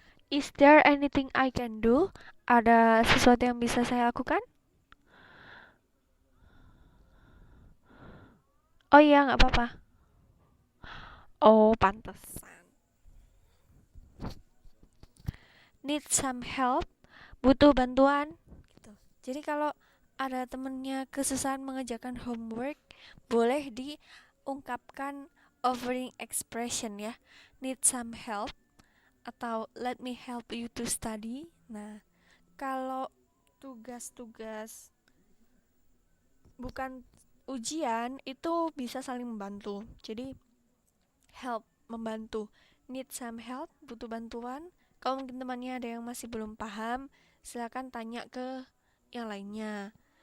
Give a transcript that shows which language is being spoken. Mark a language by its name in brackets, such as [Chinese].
[English] Is there anything I can do? [Indonesian] Ada sesuatu yang bisa saya lakukan? Oh iya, nggak apa-apa. Oh, pantesan. [English] Need some help? [Indonesian] Butuh bantuan? Gitu. Jadi kalau ada temennya kesusahan mengerjakan homework, boleh diungkapkan offering expression ya. [English] Need some help? [Indonesian] Atau [English] let me help you to study. [Indonesian] Nah, kalau tugas-tugas bukan ujian itu bisa saling membantu. Jadi help, membantu. [English] Need some help, [Indonesian] butuh bantuan. Kalau mungkin temannya ada yang masih belum paham, silakan tanya ke yang lainnya.